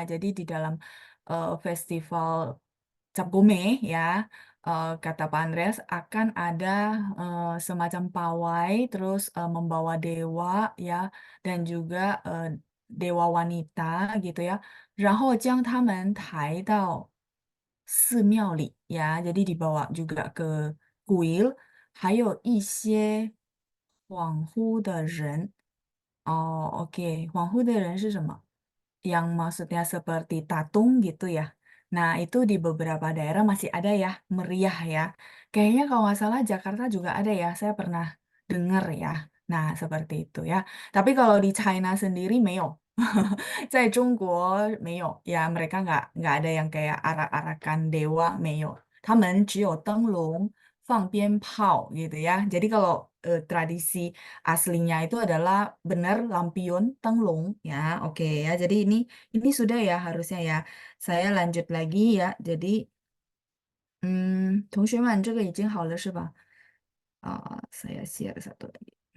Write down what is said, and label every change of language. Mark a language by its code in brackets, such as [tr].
[id] Jadi di dalam festival Cap Gome ya, kata Pak Andreas akan ada semacam pawai, terus membawa dewa ya, dan juga dewa wanita gitu ya. [zh] 然后将他们抬到寺庙里 [id] ya, jadi dibawa juga ke kuil, [zh] 还有一些恍惚的人. [id] Oh, oke. [zh] 恍惚的人是什么? [id] Yang maksudnya seperti tatung gitu ya. Nah, itu di beberapa daerah masih ada ya, meriah ya. Kayaknya kalau nggak salah Jakarta juga ada ya, saya pernah dengar ya. Nah, seperti itu ya. Tapi kalau di China sendiri, 没有. [zh] 在中国没有 [id] mereka nggak ada yang kayak arak-arakan dewa 没有, [zh] 他们只有灯笼放鞭炮 [id] gitu ya. Jadi kalau tradisi aslinya itu adalah benar lampion tenglong ya. Oke ya. Jadi ini sudah ya harusnya ya. Saya lanjut lagi ya. [zh] Jadi 同学们这个已经好了是吧？ [id] saya share satu lagi.